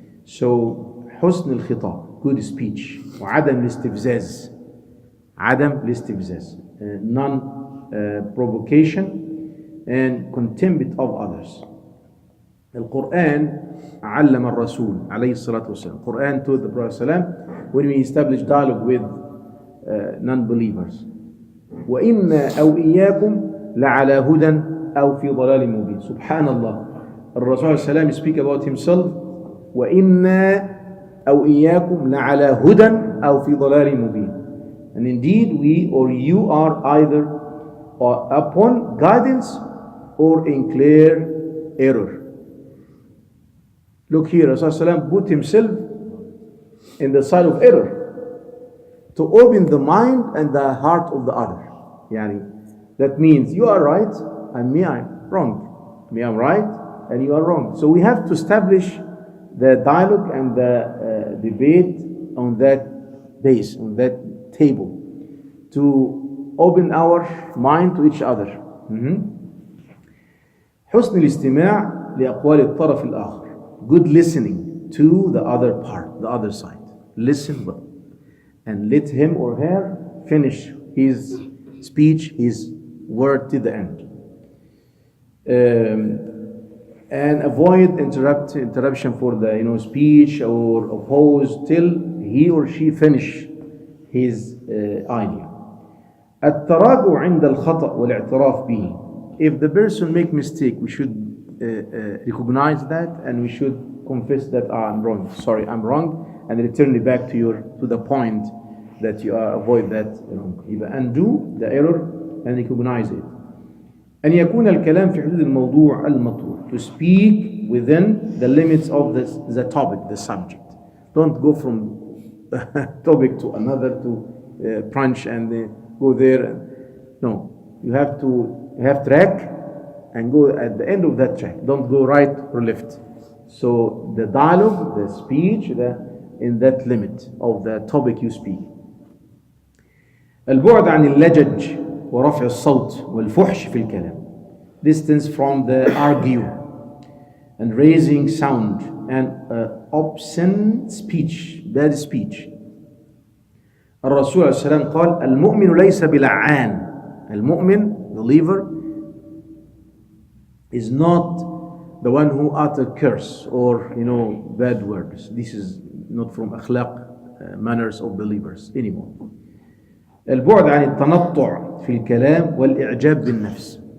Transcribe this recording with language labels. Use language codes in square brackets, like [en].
[en] So, [ar] حسن الخطاب, [en] good speech. [ar] وعدم الاستفزاز. عدم الاستفزاز. [en] Non-provocation and contempt of others. [ar] القرآن علم الرسول عليه الصلاة والسلام. [en] Quran told the Prophet ﷺ when we establish dialogue with non-believers. [ar] وإنا أو إياكم لعلى هدى أو في ضلال مبين. سبحان الله. الرسول صلى الله عليه وسلم [en] speak about himself. [ar] وإنا أو إياكم لعلى هدى أو في ضلال مبين. [en] And indeed we or you are either upon guidance or in clear error. Look here, Rasulullah put himself in the side of error to open the mind and the heart of the other. That means you are right and me I'm wrong. Me I'm right and you are wrong. So we have to establish the dialogue and the debate on that base, on that table, to open our mind to each other. [ar] حسن الاستماع لأقوال الطرف الآخر. [en] Good listening to the other part, the other side. Listen well. And let him or her finish his speech, his word to the end. And avoid interruption for the speech or oppose till he or she finish his idea. [ar] التراجع عند الخطأ والاعتراف به. [en] If the person make mistake, we should recognize that and we should confess that I'm wrong. Sorry, I'm wrong, and return it back to the point that you avoid that wrong. Undo the error and recognize it. [ar] أن يكون الكلام في حدود الموضوع المطروح. [en] To speak within the limits of the topic, the subject. Don't go from topic to another to branch and go there. No, you have track and go at the end of that track. Don't go right or left. So the dialogue, the speech, in that limit of the topic you speak. [ar] البعد عن اللجج ورفع الصوت والفحش في الكلام. [en] Distance from the argue and raising sound and obscene speech, bad speech. [ar] الرسول عليه السلام قال المؤمن ليس بلعان. [en] المؤمن, believer, is not the one who utter curse or bad words. This is not from akhlaq, manners of believers anymore. [ar] البعد عن التنطع في الكلام والإعجاب بالنفس.